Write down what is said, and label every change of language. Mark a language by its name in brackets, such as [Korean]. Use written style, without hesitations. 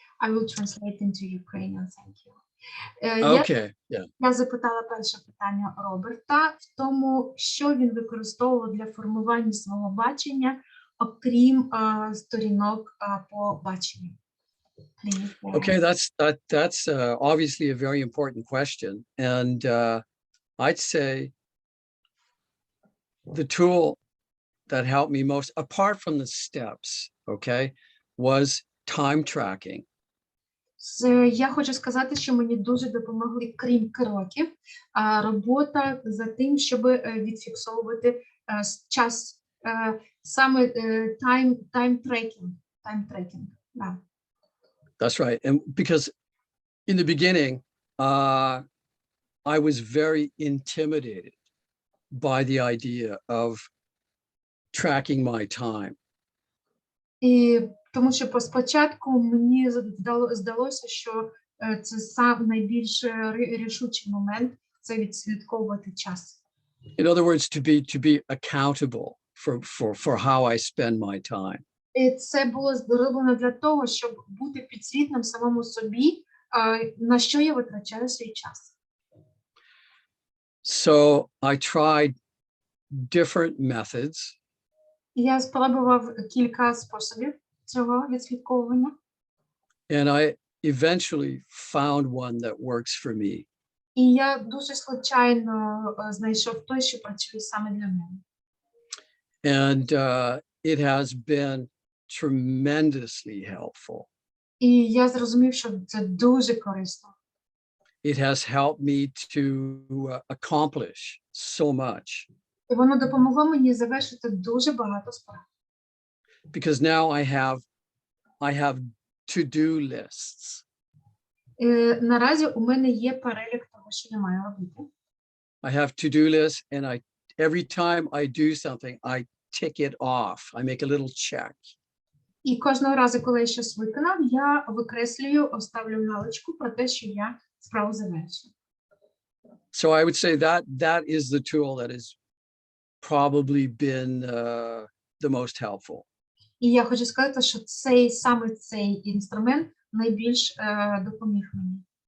[English] I will translate into Ukrainian, thank you. Okay, yeah. [Ukrainian] Я запитала перше питання Роберта в тому, що він використовував для формування свого бачення, окрім сторінок по баченню. [English] Okay, that's obviously a very important question, and I'd say the tool that helped me most, apart from the steps, okay, was time tracking. [Ukrainian] Я хочу сказати, що мені дуже допомогли, крім кроків, робота за тим, щоб відфіксовувати час, саме [English] time tracking. [Russian] Да. [English] That's right. And because in the beginning, I was very intimidated by the idea of tracking my time. [Ukrainian] І тому що спочатку мені здалося, що це сам найбільш рішучий момент – це відслідковувати час. [English] In other words, to be accountable for how I spend my time. [Ukrainian] І це було зроблено для того, щоб бути підзвітним самому собі, на що я витрачаю свій час. [English] So I tried different methods. [Ukrainian] Я спробував кілька способів. цього відслідковування. [English] And I eventually found one that works for me. [Ukrainian] І я дуже случайно знайшов той, що працює саме для мене. [English] And it has been tremendously helpful. [Ukrainian] І я зрозумів, що це дуже корисно. [English] It has helped me to accomplish so much [Ukrainian] І воно допомогло мені завершити дуже багато справ. [English] because now I have to-do lists. [Ukrainian] Наразі у мене є перелік того, що я маю робити. [English] I have to-do lists, and every time I do something, I tick it off. I make a little check. [Ukrainian] І кожного разу, коли я щось виконав, я викреслюю, ставлю галочку про те, що я справу завершив. [English] So I would say that is the tool that has probably been the most helpful. [Ukrainian] І я хочу сказати, що саме цей інструмент найбільш допоміг мені.